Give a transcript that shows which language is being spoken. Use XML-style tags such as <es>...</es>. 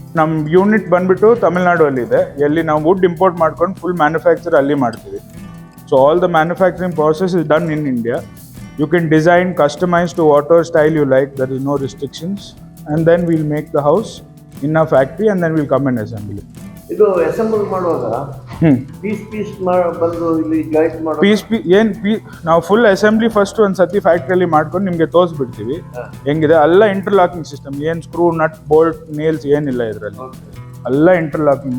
<kn>ನಮ್ಮ ಯೂನಿಟ್ ಬಂದ್ಬಿಟ್ಟು ತಮಿಳ್ನಾಡು ಅಲ್ಲಿ ಇದೆ, ಎಲ್ಲಿ ನಾವು ವುಡ್ ಇಂಪೋರ್ಟ್ ಮಾಡ್ಕೊಂಡು ಫುಲ್ ಮ್ಯಾನುಫ್ಯಾಕ್ಚರ್ ಅಲ್ಲಿ ಮಾಡ್ತೀವಿ.</kn> <en>So all the manufacturing process is done in India. You can design, customize to whatever style you like. There is no restrictions. And then we'll make the house in a factory and then we'll come and assemble it.</en> <kn>ಇದು assemble ಮಾಡುವಾಗ piece ಬಂದು ಇಲ್ಲಿ joint ಮಾಡೋ ನಾವು full assembly first ಒಂದು ಸತಿ ಫ್ಯಾಕ್ಟ್ರಿಯಲ್ಲಿ ಮಾಡ್ಕೊಂಡು ನಿಮಗೆ ತೋರಿಸ್ಬಿಡ್ತೀವಿ ಹೆಂಗಿದೆ. ಎಲ್ಲ ಇಂಟರ್ಲಾಕಿಂಗ್ ಸಿಸ್ಟಮ್, ಏನು ಸ್ಕ್ರೂ, ನಟ್, ಬೋಲ್ಟ್, ನೇಲ್ಸ್ ಏನಿಲ್ಲ ಇದರಲ್ಲಿ. ಎಲ್ಲ ಇಂಟರ್ಲಾಕಿಂಗ್.</kn>